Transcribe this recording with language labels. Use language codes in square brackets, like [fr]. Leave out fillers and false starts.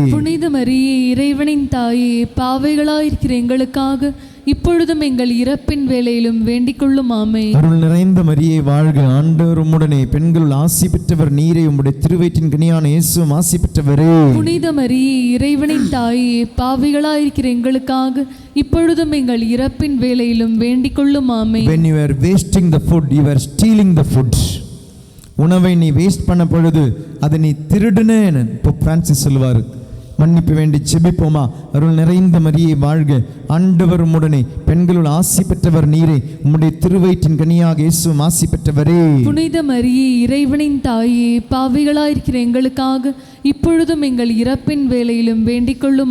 [ta] புனித மரியே, இறைவனின் தாயே, பாவிகளாயிருக்கிற எங்களுக்காக இப்பொழுதும் எங்கள் இறப்பின் வேளையிலும் வேண்டிக் கொள்ளும். ஆமென். அருள் நிறைந்த மரியை வாழ்க, ஆண்டவர் உம்முடனே, பெண்களுள் ஆசி பெற்றவர் நீரே, உம்முடைய திருவயிற்றின் கனியான இயேசுவும் ஆசி பெற்றவரே. புனித மரியே, இறைவனின் தாயே, பாவிகளாயிருக்கிற எங்களுக்காக இப்பொழுதும் எங்கள் இறப்பின் வேளையிலும் வேண்டிக் கொள்ளும். ஆமென். [en] When you are wasting the food, you are stealing the food. [ta] உணவை நீ வேஸ்ட் பண்ண பொழுது அதை நீ திருடுனேன்னு போப் பிரான்சிஸ் சொல்லுவார். மன்னிப்பு வேண்டி செபிப்போமா. அருள் நிறைந்த மரியை வாழ்க, ஆண்டவர் உம்முடனே, பெண்களுள் ஆசி பெற்றவர் நீரே, உம்முடைய திருவயிற்றின் கனியாக இயேசுவும் ஆசி பெற்றவரே. புனித மரியே, இறைவனின் தாயே, பாவிகளாயிருக்கிற எங்களுக்காக இப்பொழுதும் எங்கள் இறப்பின் வேளையிலும் வேண்டிக் கொள்ளும்.